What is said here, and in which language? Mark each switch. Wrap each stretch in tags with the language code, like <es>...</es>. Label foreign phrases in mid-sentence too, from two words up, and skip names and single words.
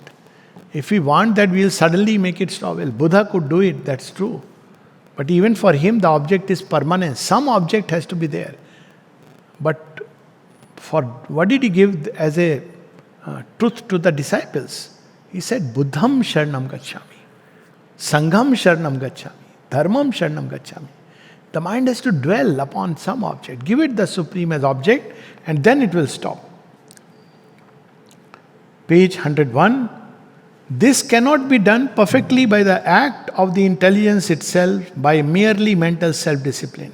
<en>If we want that, we'll suddenly make it stop. Well, Buddha could do it, that's true. But even for him, the object is permanent. Some object has to be there. But for what did he give as a truth to the disciples? He said,</en> <sa>Buddham Sharanam Gacchami, Sangham Sharanam Gacchami, Dharmam Sharanam Gacchami.</sa> <en>The mind has to dwell upon some object. Give it the supreme as object, and then it will stop. Page 101. This cannot be done perfectly by the act of the intelligence itself, by merely mental self-discipline.</en>